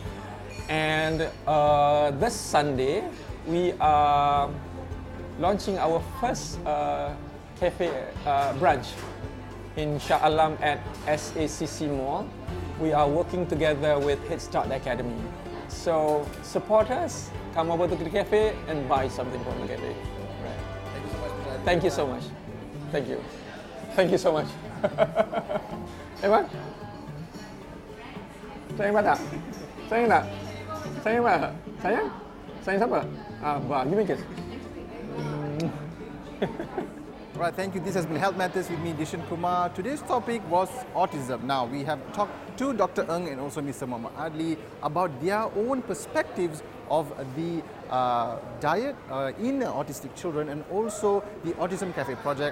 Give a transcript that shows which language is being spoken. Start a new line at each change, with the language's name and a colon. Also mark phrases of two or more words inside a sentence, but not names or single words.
English: And this Sunday, we are launching our first cafe branch in Shah Alam at SACC Mall. We are working together with Head Start Academy. So support us, come over to the cafe and buy something from the cafe. Right. Thank you so much. Thank you. Thank you so much. Ewan?
Malay: Sayang apa tak? Sayang tak? Sayang apa? Sayang? Sayang siapa?
English: Give me a kiss. Right, thank you. This has been Health Matters with me, Dishan Kumar. Today's topic was autism. Now, we have talked to Dr. Ng and also Mr. Muhammad Adli about their own perspectives of the diet in autistic children and also the Autism Cafe project.